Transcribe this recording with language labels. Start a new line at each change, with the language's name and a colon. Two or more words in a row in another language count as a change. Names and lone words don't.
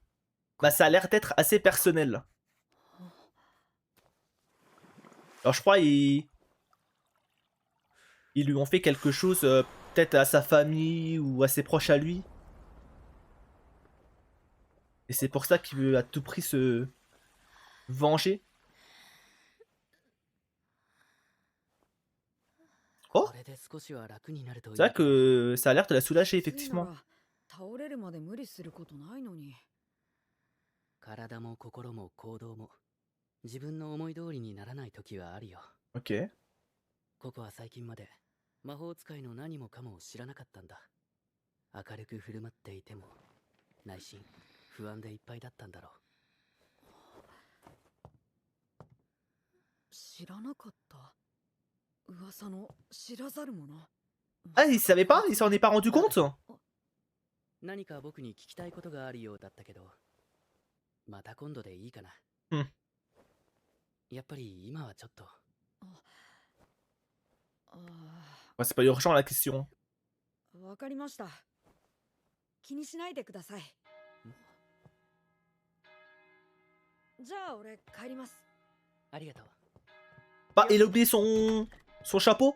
French: ça a l'air d'être assez personnel. Alors je crois ils lui ont fait quelque chose, peut-être à sa famille ou à ses proches à lui. Et c'est pour ça qu'il veut à tout prix se venger. Oh, c'est vrai que ça a l'air de la soulager effectivement. Ok.
Japanese: ココは最近まで魔法使いの何もかもを知らなかったんだ。明るく振る舞っていても内心不安でいっぱいだったんだろう。知らなかった。噂の知らざる者。
French: Ah, il savait pas? Il s'en est pas rendu compte?
Japanese: 何か僕に聞きたいことがあるようだったけど、また今度でいいかな。やっぱり今はちょっと。
French: C'est pas urgent la question.
Japanese: わかりました。気にしないでください。じゃあ俺帰ります。ありがとう。
French: Bah, il a oublié son chapeau?